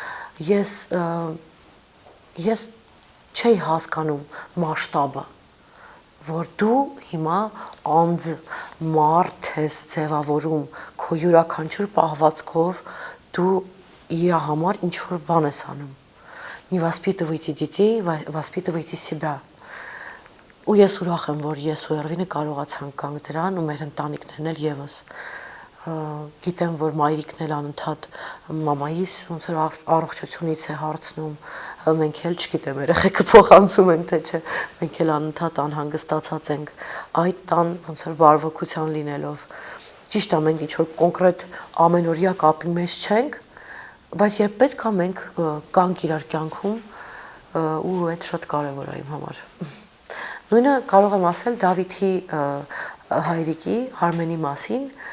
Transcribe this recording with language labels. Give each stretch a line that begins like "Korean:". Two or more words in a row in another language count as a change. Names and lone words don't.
Armenian: ես չէի հասկանում մասշտաբը, որ դու հիմա անձ մարդ ես ձևավորում քո յուրաքանչյուր պահվածքով դու իր համար ինչ որ բան ես անում։
Russian: Не воспитывайте детей, воспитывайте
Armenian: себя։ Ու ես ուրախ եմ, որ ես ու Էրվինը կարողացանք կանգ դրան ու մեր ընտանիքներն էլ եւս։ Գիտեմ, որ մայրիկն էլ անընդհատ մամայիս ոնց որ առողջությունից է հարցնում, մենք էլ չգիտեմ, երեխեքը փոխանցում են թե չէ, մենք էլ անընդհատ անհանգստացած ենք այդ տան ոնց որ բարվոքության լինելով։ Ճիշտ է, մենք ինչ որ կոնկրետ ամենօրյա կապի մեջ չենք, բայց երբ պետք է մենք կանք իրար կյանքում ու այդ շատ կարևոր է իմ համար։ Նույնը կարող եմ ասել Դավիթի հայրիկի Արմենի մասին,